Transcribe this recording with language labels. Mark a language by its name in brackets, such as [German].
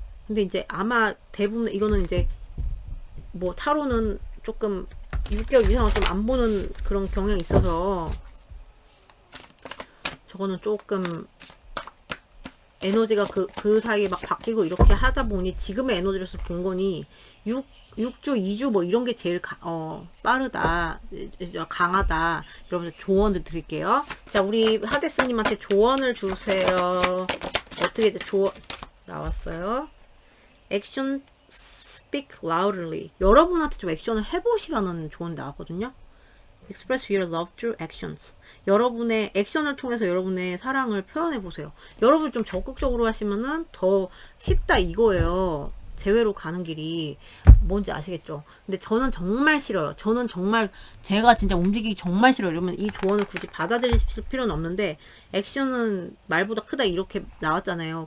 [Korean] 근데 이제 아마 대부분, 이거는 이제, 뭐, 타로는 조금 6개월 이상은 좀 안 보는 그런 경향이 있어서, 저거는 조금, 에너지가 그 사이에 막 바뀌고 이렇게 하다 보니 지금의 에너지로서 본 거니 6주, 2주 뭐 이런 게 제일 빠르다, 강하다. 여러분들 조언을 드릴게요. 자, 우리 하데스님한테 조언을 주세요. 어떻게 조언 나왔어요? [English] 액션 speak loudly. [Korean] 여러분한테 좀 액션을 해보시라는 조언 나왔거든요. [English] Express your love through actions. [Korean] 여러분의 액션을 통해서 여러분의 사랑을 표현해 보세요. 여러분 좀 적극적으로 하시면은 더 쉽다 이거예요. 재회로 가는 길이 뭔지 아시겠죠? 근데 저는 정말 싫어요. 저는 정말 제가 진짜 움직이기 정말 싫어요. 이러면 이 조언을 굳이 받아들이실 필요는 없는데 액션은 말보다 크다 이렇게 나왔잖아요.